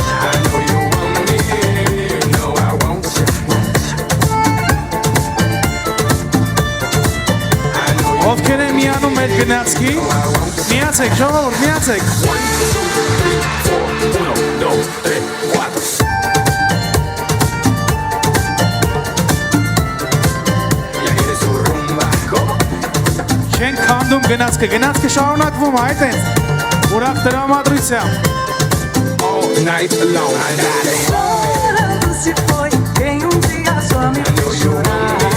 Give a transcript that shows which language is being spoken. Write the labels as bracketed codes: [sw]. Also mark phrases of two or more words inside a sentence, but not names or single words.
[hy] ովքեր են միանում մեր գնացքի, միացեք, ժողովուրդ, միացեք, չենք քանդում գնացքը շարունակվում, այդ են, ուրախ տրամադրությամբ, [en] Night alone. [pt] Chorando se foi, quem dia só me fez chorar.